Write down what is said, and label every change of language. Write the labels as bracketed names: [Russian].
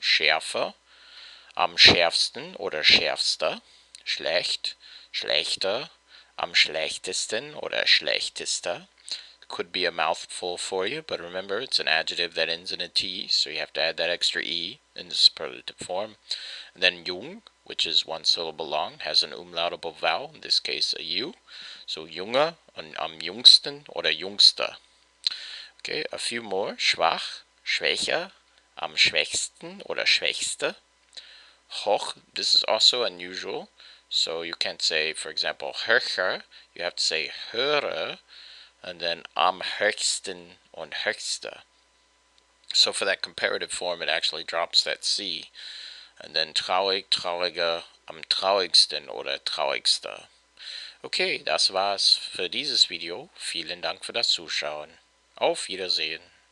[German] Schärfer, am schärfsten oder schärfster. Schlecht, schlechter, am schlechtesten oder schlechtester. [English] Could be a mouthful for you, but remember it's an adjective that ends in a T, so you have to add that extra E in the superlative form. And then jung, which is one syllable long, has an umlautable vowel, in this case a U. [German] So junge und am jungsten oder jungster. [English] Okay, a few more. [German] Schwach, schwächer, am schwächsten oder schwächste. [English] Hoch, this is also unusual. So you can't say, for example, höher, you have to say höhere, and then [German] am höchsten und höchster. [English] So for that comparative form, it actually drops that C. [German] And then traurig, trauriger, am traurigsten oder traurigster. Okay, das war's für dieses Video. Vielen Dank für das Zuschauen. Auf Wiedersehen.